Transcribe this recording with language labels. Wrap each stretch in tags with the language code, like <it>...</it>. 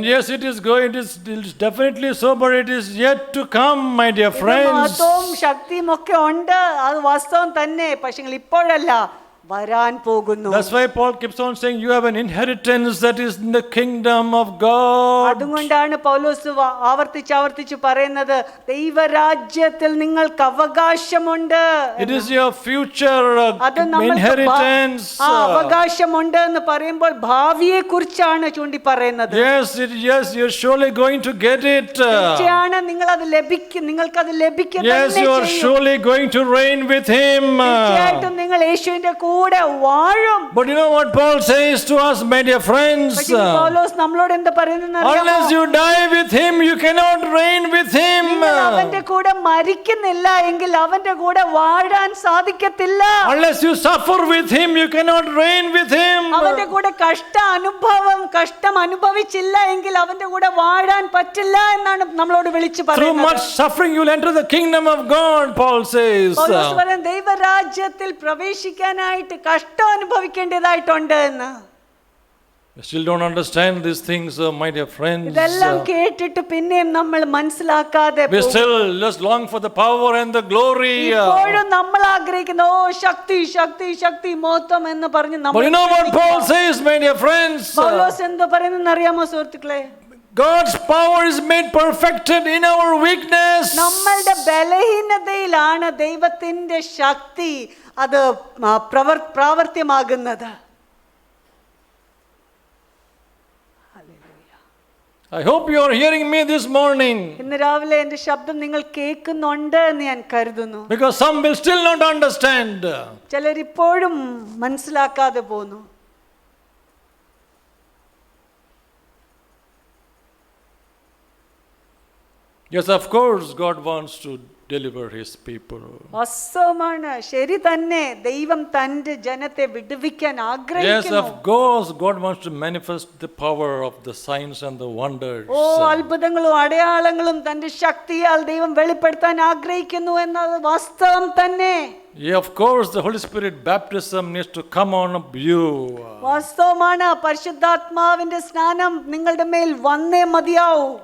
<en>And yes, it is definitely so, but it is yet to come, my dear friends.</en> <ml>മഹത്വവും ശക്തിയും ഒക്കെ ഉണ്ട്, അത് വാസ്തവം തന്നെ. പക്ഷേ ഇപ്പോഴല്ല, വരാൻ പോകുന്നു.</ml> <en>That's why Paul keeps on saying you have an inheritance that is in the kingdom of God.</en> <ml>അതുകൊണ്ടാണ് പൗലോസ് ആവർത്തിച്ച് പറയുന്നത്, ദൈവരാജ്യത്തിൽ നിങ്ങൾക്ക് അവകാശമുണ്ട്.</ml> <en>It is your future inheritance.</en> <ml>അവകാശമുണ്ട് എന്ന് പറയുമ്പോൾ ഭാവിയെ കുറിച്ചാണ് ചൂണ്ടി പറയുന്നത്.</ml> <en>Yes, you're surely going to get it.</en> <ml>തീർച്ചയാണ് നിങ്ങൾ അത് ലഭിക്കും, നിങ്ങൾക്കത് ലഭിക്കും.</ml> <en>Yes, you are surely going to reign with him.</en> <ml>തീർച്ചയായിട്ടും നിങ്ങൾ യേശുവിന്റെ കൂടെ വാഴും.</ml> <en>But you know what Paul says to us, my dear friends?</en> <ml>പൗലോസ് നമ്മളോട് എന്താ പറയുന്നത്?</ml> <en>Unless you die with him, you cannot reign with him.</en> <ml>അവന്റെ കൂടെ മരിക്കുന്നില്ല എങ്കിൽ അവന്റെ കൂടെ വാഴാൻ സാധിക്കത്തില്ല.</ml> <en>Unless you suffer with him, you cannot reign with him.</en> <ml>അവന്റെ കൂടെ കഷ്ടം അനുഭവിച്ചില്ല എങ്കിൽ അവന്റെ കൂടെ വാഴാൻ പറ്റില്ല എന്നാണ് നമ്മളോട് വിളിച്ചു</ml> <en>Through</en> <ml>പറയുന്നത്.</ml> <en>much suffering you will enter the kingdom of God, Paul says.</en> <ml>പൗലോസ് പറയുന്നത് ദൈവരാജ്യത്തിൽ പ്രവേശിക്കാനായിട്ട് കഷ്ടം അനുഭവിക്കേണ്ടതായിട്ടുണ്ട് എന്ന്.</ml> <en>You still don't understand these things, my dear friends.</en> <ml>ഇതെല്ലാം കേട്ടിട്ട് പിന്നെയും നമ്മൾ മനസ്സിലാക്കാതെ</ml> <en>We still just long for the power and the glory.</en> <ml>ഇപ്പോഴും നമ്മൾ ആഗ്രഹിക്കുന്ന ശക്തി ശക്തി ശക്തി മഹത്വം എന്ന് പറഞ്ഞ്</ml> <en>But you know what Paul says, my dear friends?</en> <ml>പൗലോസ് എന്താ പറയുന്നത് അറിയാമോ സുഹൃത്തുക്കളെ?</ml> <en>God's power is made perfected in our weakness.</en> <ml>നമ്മളുടെ ബലഹീനതയിലാണ് ദൈവത്തിന്റെ ശക്തി അത് പ്രാവർത്തിയമാകുന്നത്.</ml> <en>I hope you are hearing me this morning.</en> <ml>ഇന്ന് രാവിലെ എന്റെ ശബ്ദം നിങ്ങൾ കേൾക്കുന്നുണ്ട് എന്ന് ഞാൻ കരുതുന്നു.</ml> <en>Because some will still not understand.</en> <ml>ചിലരിപ്പോഴും മനസ്സിലാക്കാതെ പോകുന്നു.</ml> <en>Yes, of course, God wants to deliver his people.</en> <ml>വാസ്തവമാണ്, ശരി തന്നെ, ദൈവം തന്റെ ജനത്തെ വിടുവിക്കാൻ</ml> <en>Yes,</en> <ml>ആഗ്രഹിക്കുന്നു.</ml> <en>of course, God wants to manifest the power of the signs and the wonders.</en> <ml>അത്ഭുതങ്ങളും അടയാളങ്ങളും തന്റെ ശക്തിയാൽ ദൈവം വെളിപ്പെടുത്താൻ ആഗ്രഹിക്കുന്നു എന്നത് വാസ്തവം തന്നെ.</ml> <en>Yeah, of course, the Holy Spirit baptism needs to come on you.</en> <ml>വാസ്തവമാണ്, പരിശുദ്ധാത്മാവിന്റെ സ്നാനം നിങ്ങളുടെ മേൽ വന്നേ മതിയാവൂ.</ml>